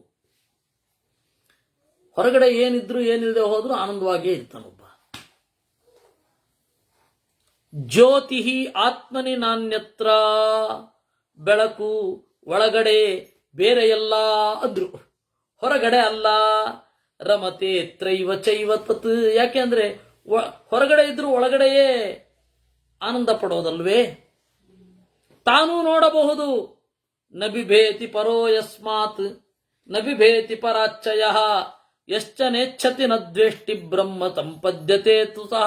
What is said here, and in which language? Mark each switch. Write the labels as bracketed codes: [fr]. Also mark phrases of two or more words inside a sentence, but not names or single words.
[kn] ಹೊರಗಡೆ ಏನಿದ್ರು ಏನಿಲ್ಲದೆ ಹೋದ್ರೂ ಆನಂದವಾಗಿಯೇ ಇರ್ತಾನೊಬ್ಬ. [sa] ಜ್ಯೋತಿ ಆತ್ಮನಿ ನಾನ್ಯತ್ರ, [kn] ಬೆಳಕು ಒಳಗಡೆ, ಬೇರೆ ಎಲ್ಲ ಅಂದ್ರು, ಹೊರಗಡೆ ಅಲ್ಲ. [sa] ರಮತೆ ತ್ರೈವ ಚೈವ ತತ್, [kn] ಯಾಕೆಂದ್ರೆ ಹೊರಗಡೆ ಇದ್ರು ಒಳಗಡೆಯೇ ಆನಂದ ಪಡೋದಲ್ವೇ. ತಾನೂ ನೋಡಬಹುದು. [sa] ನಬಿಭೇತಿ ಪರೋ ಯಸ್ಮಾತ್ ನಬಿಭೇತಿ ಪರಾಚ್ಚಯ ಯಶ್ಚ ನೇಚ್ಛತಿ ನ ದ್ವೇಷ್ಟಿ ಬ್ರಹ್ಮ ಸಂಪದ್ಯತೆ ತು ಸಹ.